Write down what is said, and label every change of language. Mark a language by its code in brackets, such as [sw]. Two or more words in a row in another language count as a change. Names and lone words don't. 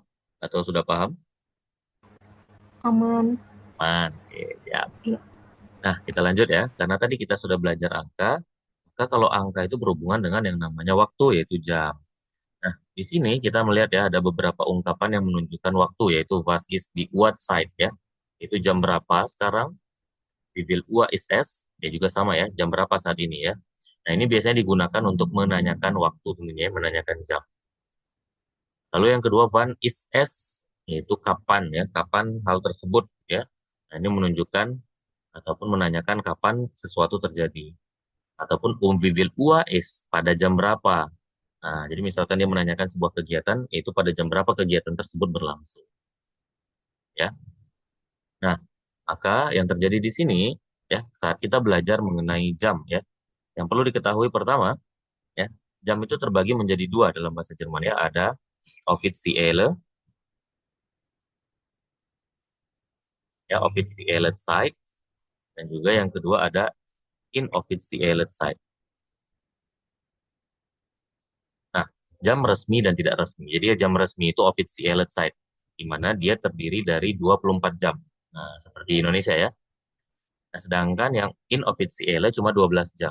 [id] Atau sudah paham? Aman. Man, oke, siap. Iya. Nah, kita lanjut ya. Karena tadi kita sudah belajar angka, maka kalau angka itu berhubungan dengan yang namanya waktu, yaitu jam. Nah, di sini kita melihat ya, ada beberapa ungkapan yang menunjukkan waktu, yaitu [de] was is di Uhrzeit [id] ya. Itu jam berapa sekarang? [de] Wie viel Uhr ist es? [id] Ya juga sama ya, jam berapa saat ini ya. Nah, ini biasanya digunakan untuk menanyakan waktu tentunya, ya, menanyakan jam. Lalu yang kedua, [de] wann ist es? [id] Yaitu kapan ya, kapan hal tersebut ya. Nah, ini menunjukkan ataupun menanyakan kapan sesuatu terjadi. [de] Ataupun wie viel Uhr ist, [id] pada jam berapa. Nah, jadi misalkan dia menanyakan sebuah kegiatan, itu pada jam berapa kegiatan tersebut berlangsung. Ya. Nah, maka yang terjadi di sini, ya, saat kita belajar mengenai jam, ya, yang perlu diketahui pertama, ya, jam itu terbagi menjadi dua dalam bahasa Jerman, ya, ada offizielle, ya, [de] offizielle Zeit, [id] dan juga yang kedua ada [de] inoffizielle Zeit. [id] Nah, jam resmi dan tidak resmi. Jadi ya, jam resmi itu [de] offizielle Zeit, [id] di mana dia terdiri dari 24 jam. Nah, seperti Indonesia ya. Nah, sedangkan yang inofficial cuma 12 jam.